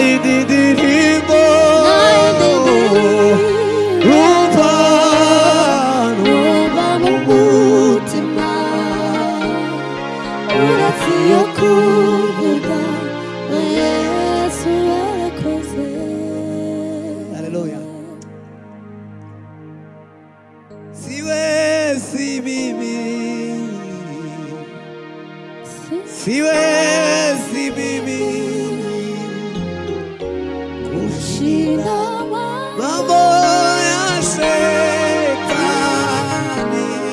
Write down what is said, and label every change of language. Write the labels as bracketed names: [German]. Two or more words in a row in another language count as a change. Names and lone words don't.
[Kinyarwanda] indirimbo numva mu mutima uretse iyo kuvuga Yesu yarakoze. Haleluya. [Swahili] Siwe si mimi, siwe si mimi kushinda mambo ya shetani,